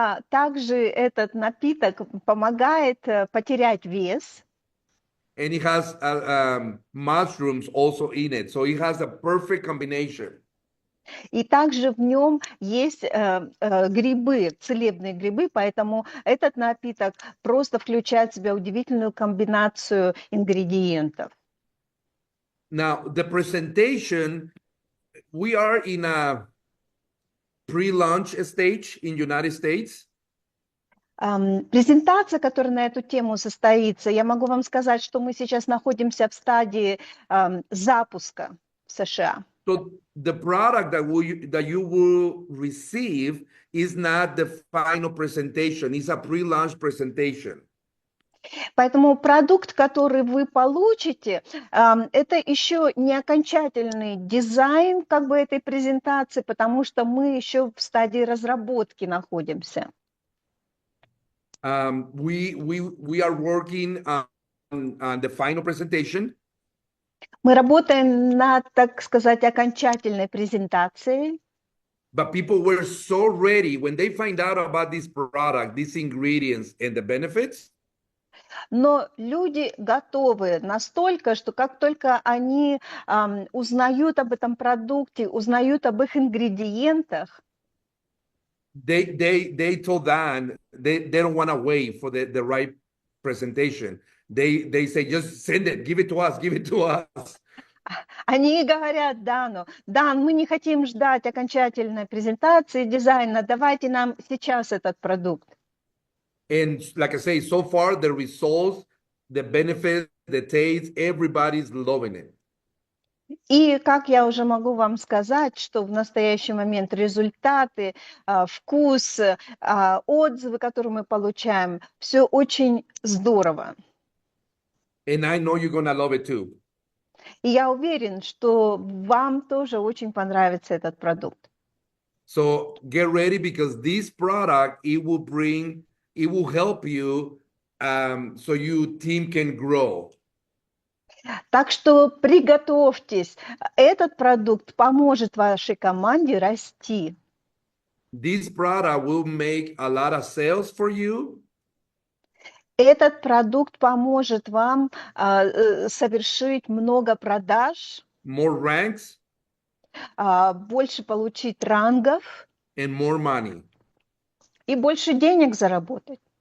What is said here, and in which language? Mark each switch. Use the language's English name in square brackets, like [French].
[Russian] Также этот напиток помогает потерять вес. [English] And it has mushrooms also in it. So it has a perfect combination. [Russian] И также в нем есть грибы, целебные грибы, поэтому этот напиток просто включает в себя удивительную комбинацию ингредиентов. [English] Now, the presentation, we are in a pre-launch stage in United States. [Russian] Презентация, которая на эту тему состоится, я могу вам сказать, что мы сейчас находимся в стадии запуска в США. [English] So the product that you will receive is not the final presentation. It's a pre-launch presentation. [Russian] Поэтому продукт, который вы получите, это еще не окончательный дизайн как бы этой презентации, потому что мы еще в стадии разработки находимся. [English] We are working on the final presentation. [Russian] Мы работаем над, так сказать, окончательной презентацией. [English] But people were so ready when they find out about this product, these ingredients, and the benefits. [Russian] Но люди готовы настолько, что как только они узнают об этом продукте, узнают об их ингредиентах, [English] they told Dan they don't want to wait for the right presentation. They say just send it, give it to us, give it to us. [Russian] они говорят Дану: Дан, мы не хотим ждать окончательной презентации дизайна, давайте нам сейчас этот продукт. [English] And like I say, so far the results, the benefits, the taste, everybody's loving it. [Russian] И как я уже могу вам сказать, что в настоящий момент результаты, вкус, отзывы, которые мы получаем, все очень здорово. [English] And I know you're gonna love it too. [Russian] И я уверен, что вам тоже очень понравится этот продукт. [English] So get ready because this product, it will help you so your team can grow. [Russian] Так что приготовьтесь, этот продукт поможет вашей команде расти. [English] This product will make a lot of sales for you. [Russian] Этот продукт поможет вам совершить много продаж, [English] More ranks, [Russian] больше получить рангов [English] and more money. [Russian] и больше денег заработать.